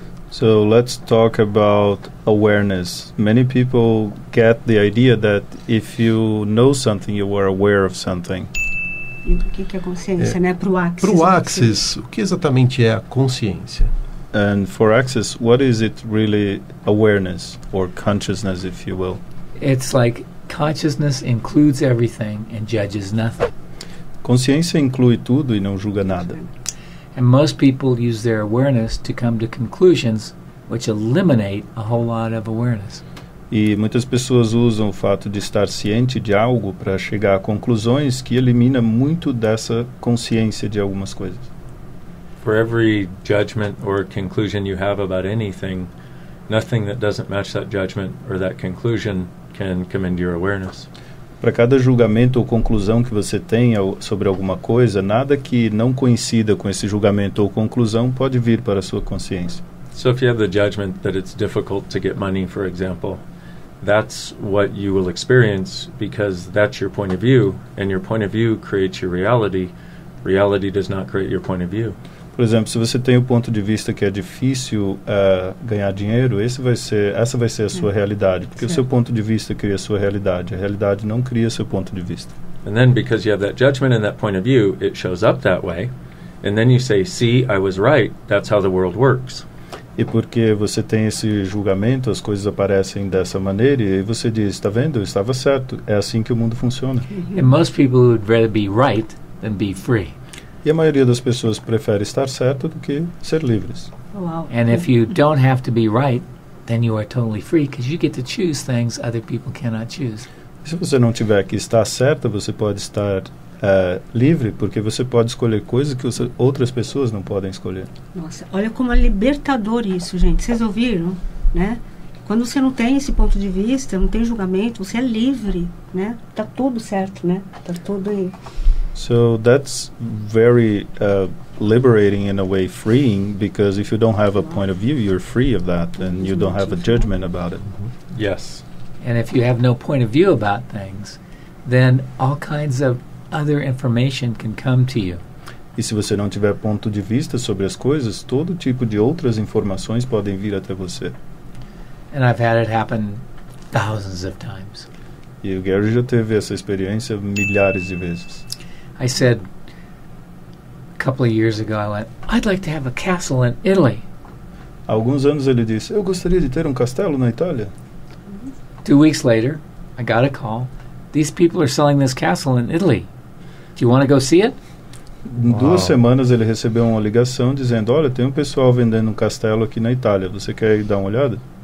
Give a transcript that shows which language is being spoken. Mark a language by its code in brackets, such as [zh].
[en] So let's talk about awareness. Many people get the idea that if you know something, you are aware of something. [pt] E o que é consciência, né? Para o Access. Para o Access, o que exatamente é a consciência? [en] And for Access, what is it really awareness or consciousness, if you will? It's like consciousness includes everything and judges nothing. [pt] Consciência inclui tudo e não julga nada. [en] And most people use their awareness to come to conclusions which eliminate a whole lot of awareness. [pt] E muitas pessoas usam o fato de estar ciente de algo para chegar a conclusões que elimina muito dessa consciência de algumas coisas. [en] for every judgment or conclusion you have about anything, nothing that doesn't match that judgment or that conclusion can come into your awareness. [pt] Para cada julgamento ou conclusão que você tenha sobre alguma coisa, nada que não coincida com esse julgamento ou conclusão pode vir para a sua consciência. [en] So if you have the judgment that it's difficult to get money, for example, that's what you will experience because that's your point of view, and your point of view creates your reality. Reality does not create your point of view. [pt] Por exemplo, se você tem o ponto de vista que é difícil ganhar dinheiro, essa vai ser a sua realidade, porque o seu ponto de vista cria a sua realidade. A realidade não cria seu ponto de vista. [en] And then because you have that judgment and that point of view, it shows up that way, and then you say, "See, I was right. That's how the world works." [pt] E porque você tem esse julgamento, as coisas aparecem dessa maneira, e aí você diz, está vendo? Eu estava certo. É assim que o mundo funciona. [en] And most people would rather be right than be free. [pt] E a maioria das pessoas prefere estar certo do que ser livres. Uau. [en] And if you don't have to be right, then you are totally free because you get to choose things other people cannot choose. [pt] E se você não tiver que estar certa, você pode estar livre, porque você pode escolher coisas que outras pessoas não podem escolher. Nossa, olha como é libertador isso, gente. Vocês ouviram, né? Quando você não tem esse ponto de vista, não tem julgamento, você é livre, né? Tá tudo certo, né? Tá tudo aí. [en] So that's very liberating in a way, freeing, because if you don't have a point of view, you're free of that, and you don't have a judgment about it. Yes. And if you have no point of view about things, then all kinds of other information can come to you. [pt] E se você não tiver ponto de vista sobre as coisas, todo tipo de outras informações podem vir até você. [en] And I've had it happen thousands of times. [pt] E o Gary já teve essa experiência milhares de vezes. [en] I said a couple of years ago, I went, I'd like to have a castle in Italy. [pt] Há alguns anos ele disse, eu gostaria de ter um castelo na Itália. [en] 2 weeks later, I got a call. These people are selling this castle in Italy. Do you want to go see it? [pt] Em 2 semanas ele recebeu uma ligação dizendo, olha, tem um pessoal vendendo um castelo aqui na Itália, você quer ir dar uma olhada?